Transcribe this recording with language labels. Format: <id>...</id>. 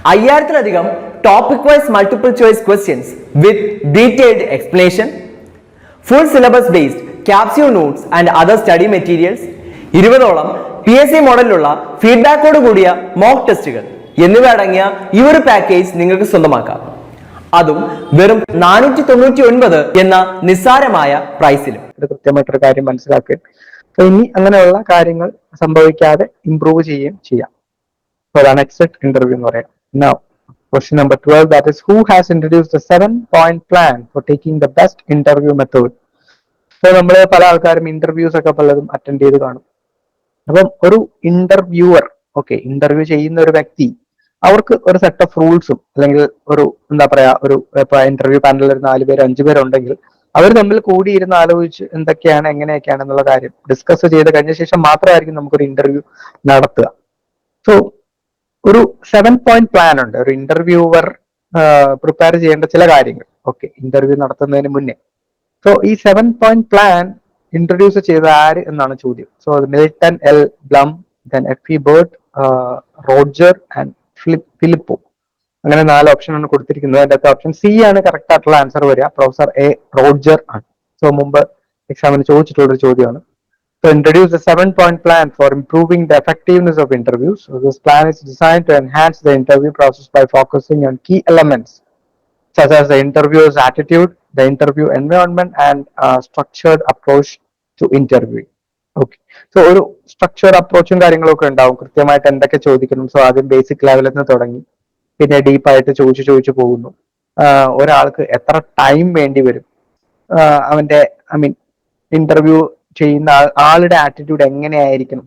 <ml>5000-ലധികം</ml> <en>topic wise multiple choice questions with detailed explanation, full syllabus based capsule notes and other study materials,</en> <ml>20ഓളം PSC മോഡലിലുള്ള ഫീഡ്ബാക്കോട് കൂടിയ mock ടെസ്റ്റുകൾ എന്നിവ അടങ്ങിയ ഈ ഒരു package നിങ്ങൾക്ക് സ്വന്തമാക്കാം. അതും വെറും 499 എന്ന നിസ്സാരമായ പ്രൈസിലും. കൃത്യമായിട്ടൊരു കാര്യം മനസ്സിലാക്കുക, ഇനി അങ്ങനെയുള്ള കാര്യങ്ങൾ സംഭവിക്കാതെ ഇംപ്രൂവ് ചെയ്യുകയും ചെയ്യാം. So അതാണ് എക്സിറ്റ് ഇന്റർവ്യൂ എന്ന് പറയാം.</ml> <en>Now, question number 12, that is, who has introduced the 7-point plan for taking the best interview method?</en> <ml>So നമ്മൾ പല ആൾക്കാരും ഇന്റർവ്യൂസ് ഒക്കെ പലതും അറ്റൻഡ് ചെയ്ത് കാണും. അപ്പം ഒരു ഇന്റർവ്യൂവർ, ഓക്കെ, ഇന്റർവ്യൂ ചെയ്യുന്ന ഒരു വ്യക്തി, അവർക്ക് ഒരു സെറ്റ് ഓഫ് റൂൾസും അല്ലെങ്കിൽ ഒരു എന്താ പറയാ ഒരു ഇപ്പൊ ഇന്റർവ്യൂ പാനലിൽ ഒരു 4 പേര് 5 പേരുണ്ടെങ്കിൽ അവർ തമ്മിൽ കൂടിയിരുന്ന് ആലോചിച്ച് എന്തൊക്കെയാണ് എങ്ങനെയൊക്കെയാണ് എന്നുള്ള കാര്യം ഡിസ്കസ് ചെയ്ത് കഴിഞ്ഞ ശേഷം മാത്രമായിരിക്കും നമുക്കൊരു ഇന്റർവ്യൂ നടത്തുക. സോ ഒരു 7-point പ്ലാൻ ഉണ്ട് ഒരു ഇന്റർവ്യൂവർ പ്രിപ്പയർ ചെയ്യേണ്ട ചില കാര്യങ്ങൾ, ഓക്കെ, ഇന്റർവ്യൂ നടത്തുന്നതിന് മുന്നേ. സോ ഈ 7-point പ്ലാൻ ഇൻട്രൊഡ്യൂസ് ചെയ്ത ആര് എന്നാണ് ചോദ്യം. So Milton L ബ്ലം, then F E Bert, Roger and ഫിലിപ്പോ. അങ്ങനെ 4 ഓപ്ഷൻ ആണ് കൊടുത്തിരിക്കുന്നത്. അതിന്റെ അകത്ത് ഓപ്ഷൻ സി ആണ് കറക്റ്റ് ആയിട്ടുള്ള ആൻസർ വരിക. പ്രൊഫസർ എ റോജർ ആണ്. സോ മുമ്പ് എക്സാമിന് ചോദിച്ചിട്ടുള്ള ഒരു ചോദ്യമാണ്.</ml> <en>So introduce the 7-point plan for improving the effectiveness of interviews. So this plan is designed to enhance the interview process by focusing on key elements such as the interviewer's attitude, the interview environment, and structured approach to interviewing. Okay.</en> <ml>So ഒരു structured അപ്രോച്ചും കാര്യങ്ങളൊക്കെ ഉണ്ടാവും. കൃത്യമായിട്ട് എന്തൊക്കെ ചോദിക്കണം. So ആദ്യം basic ലെവലിൽ നിന്ന് തുടങ്ങി പിന്നെ ഡീപ്പായിട്ട് ചോദിച്ചു പോകുന്നു. ഒരാൾക്ക് എത്ര ടൈം വേണ്ടി വരും, അവന്റെ ഇന്റർവ്യൂ ചെയ്യുന്ന ആളുടെ ആറ്റിറ്റ്യൂഡ് എങ്ങനെയായിരിക്കണം.</ml>